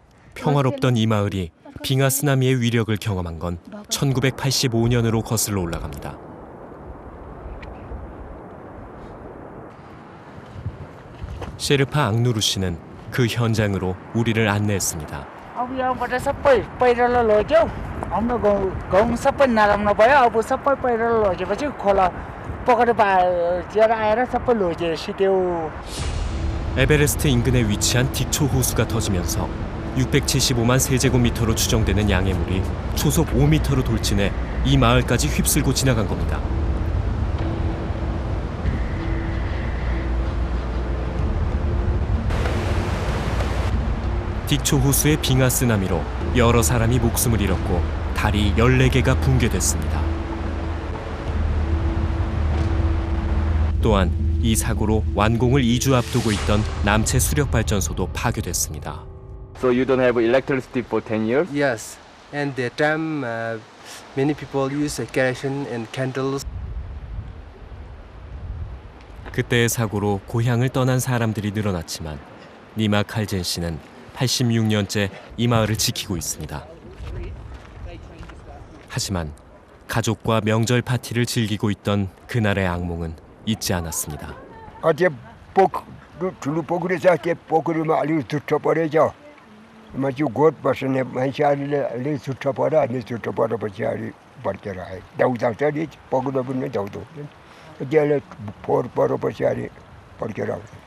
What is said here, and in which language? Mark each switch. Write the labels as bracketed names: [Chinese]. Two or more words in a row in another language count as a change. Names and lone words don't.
[Korean] 평화롭던 이 마을이 빙하 쓰나미의 위력을 경험한 건 1985년으로 거슬러 올라갑니다. 셰르파 앙누루 씨는 그 현장으로 우리를 안내했습니다. [Nepali] अब यहाँबाट सबै पहिरोले लग्यो हाम्रो गाउँ सबै नराम्रो भयो अब सबै पहिरोले लगेपछि खोला पकड पाएर आएर सबै लग्यो सिट्यो. [Korean] 에베레스트 인근에 위치한 딕초 호수가 터지면서 675만 세제곱미터로 추정되는 양의 물이 초속 5m로 돌진해 이 마을까지 휩쓸고 지나간 겁니다. 딕초 호수의 빙하 쓰나미로 여러 사람이 목숨을 잃었고 다리 14개가 붕괴됐습니다. 또한 이 사고로 완공을 2주 앞두고 있던 남체 수력 발전소도 파괴됐습니다. [English] So you don't have electricity for 10 years? Yes, and that time many people use kerosene and candles. [Korean] 그때의 사고로 고향을 떠난 사람들이 늘어났지만 니마 칼젠 씨는 86년째 이 마을을 지키고 있습니다. 하지만 가족과 명절 파티를 즐기고 있던 그날의 악몽은 잊지 않았습니다. [Nepali] 어제 ठुलो पोखरी छ त्यो पोखरीमा अलि चुट्टो परेछ मान्छे गोठ बस्ने मान्छेहरूले अलि चुट्टो पर्यो अनि चुट्टो परेपछि अलि भड्केर आयो दाउदाउँछ नि पक्रिन पनि दाउदो हुँदैन त्यसले फोहोर परेपछि अलि भड्केर आउँछ.